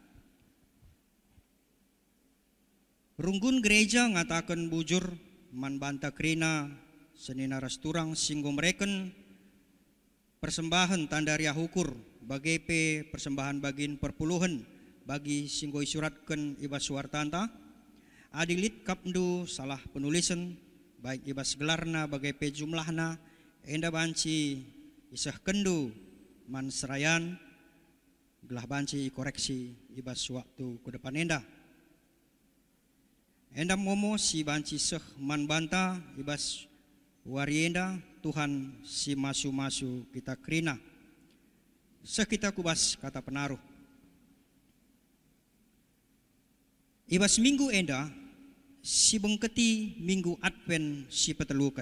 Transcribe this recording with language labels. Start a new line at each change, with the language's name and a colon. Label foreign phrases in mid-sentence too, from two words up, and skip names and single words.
Batak Karo: Runggun gereja ngatakan bujur man banta krina senina rasturang singgo mereken persembahan tandaria hukur bagi pe persembahan bagin perpuluhan bagi singgo isuratkan ibas wartanta adilit kapndu salah penulisan baik ibas gelarna bagi pe jumlahna enda banci isah kendu man serayan gelah banci koreksi ibas
Indonesian: waktu ke depan
Batak Karo: enda. Enda momo si banci seh man banta ibas wari enda Tuhan si masu-masu kita kerina. Seh kita kubas kata penaruh. Ibas minggu enda si bengketi minggu Advent si petelukan.